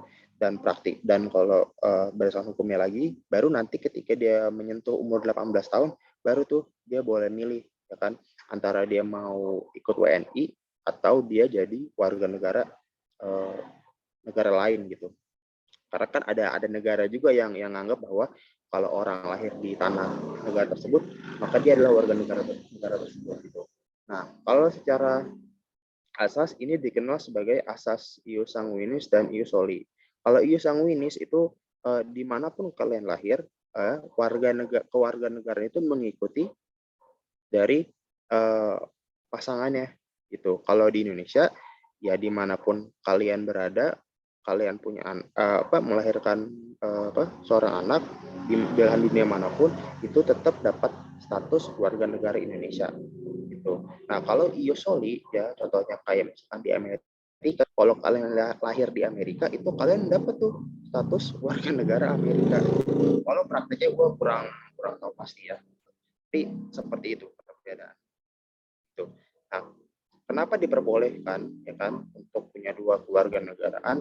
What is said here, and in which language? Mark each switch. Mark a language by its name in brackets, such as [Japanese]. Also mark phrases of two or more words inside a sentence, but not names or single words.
[Indonesian] Dan praktik, dan kalau berdasarkan hukumnya lagi, baru nanti ketika dia menyentuh umur 18 tahun baru tuh dia boleh milih ya kan, antara dia mau ikut WNI atau dia jadi warga negara negara lain gitu. Karena kan ada negara juga yang anggap bahwa kalau orang lahir di tanah negara tersebut, maka dia adalah warga negara tersebut gitu. Nah, kalau secara asas ini dikenal sebagai asas [Latin] ius sanguinis [Indonesian] dan [Latin] ius soli. [Indonesian] Kalau [Latin] ius sanguinis [Indonesian] itu dimanapun kalian lahir, kewarganegaraan itu mengikuti dari pasangannya gitu. Kalau di Indonesia ya dimanapun kalian berada, kalian punya melahirkan seorang anak di belahan dunia manapun, itu tetap dapat status warga negara Indonesia gitu. Nah, kalau [Latin] ius soli [Indonesian] ya contohnya kayak misalkan di Amerika, kalau kalian lahir di Amerika itu kalian dapat tuh status warga negara Amerika. Kalau prakteknya gue kurang tahu pasti ya, tapi seperti itu perbedaan itu. Nah, kenapa diperbolehkan ya kan untuk punya dua keluarga negaraan?